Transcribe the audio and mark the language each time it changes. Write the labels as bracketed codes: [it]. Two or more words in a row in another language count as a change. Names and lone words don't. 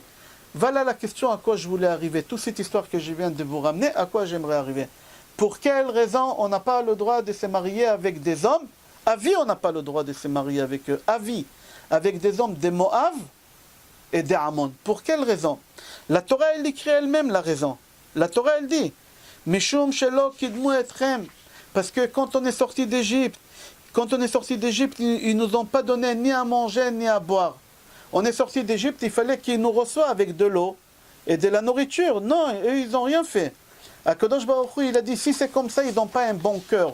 [fr] Voilà la question à quoi je voulais arriver. Toute cette histoire que je viens de vous ramener, à quoi j'aimerais arriver. Pour quelle raison on n'a pas le droit de se marier avec des hommes? À vie, on n'a pas le droit de se marier avec eux. À vie. Avec des hommes des Moab, et des Ammon. Pour quelle raison? La Torah, elle écrit elle-même la raison. La Torah, elle dit [he] משום שלא קידמו אתכם. [fr] Parce que quand on est sorti d'Égypte, ils nous ont pas donné ni à manger ni à boire. On est sorti d'Égypte, il fallait qu'ils nous reçoivent avec de l'eau et de la nourriture. Non, eux, ils n'ont rien fait. Akadosh Baruch Hu, il a dit, si c'est comme ça, ils n'ont pas un bon cœur.